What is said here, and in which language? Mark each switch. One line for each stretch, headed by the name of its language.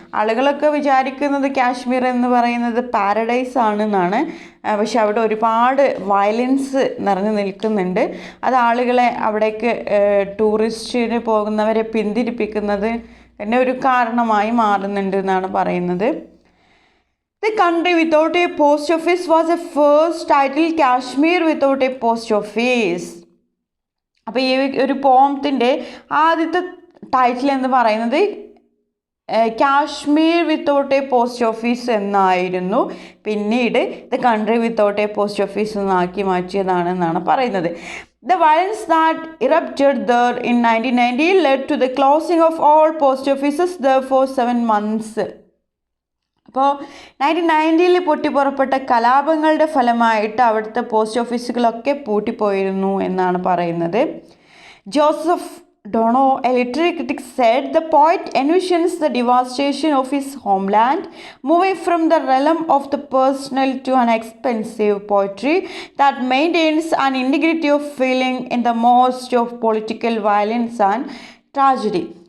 Malayalam: ആളുകളൊക്കെ വിചാരിക്കുന്നത് കാശ്മീർ എന്ന് പറയുന്നത് പാരഡൈസ് ആണെന്നാണ്. പക്ഷെ അവിടെ ഒരുപാട് വയലൻസ് നിറഞ്ഞു നിൽക്കുന്നുണ്ട്. അത് ആളുകളെ അവിടേക്ക് ടൂറിസ്റ്റിന് പോകുന്നവരെ പിന്തിരിപ്പിക്കുന്നത് തന്നെ ഒരു കാരണമായി മാറുന്നുണ്ട് എന്നാണ് പറയുന്നത്.
English: The country without a post office was a first title, Kashmir without a post office.
Malayalam: അപ്പോൾ ഈ ഒരു പോമത്തിൻ്റെ ആദ്യത്തെ ടൈറ്റിൽ എന്ന് പറയുന്നത് Kashmir without A post office എന്നായിരുന്നു. പിന്നീട് the country without A post office എന്നാക്കി മാറ്റിയതാണെന്നാണ് പറയുന്നത്.
English: The violence that erupted there in 1990 led to the closing of all post offices there for 7 months.
Malayalam: അപ്പോൾ 1990 പൊട്ടിപ്പുറപ്പെട്ട കലാപങ്ങളുടെ ഫലമായിട്ട് അവിടുത്തെ പോസ്റ്റ് ഓഫീസുകളൊക്കെ പൂട്ടിപ്പോയിരുന്നു എന്നാണ് പറയുന്നത്.
English: Joseph Donno, a literary critic, said the poet envisions the devastation of his homeland, moving from the realm of the personal to an expensive poetry that maintains an integrity of feeling in the most of political violence and tragedy.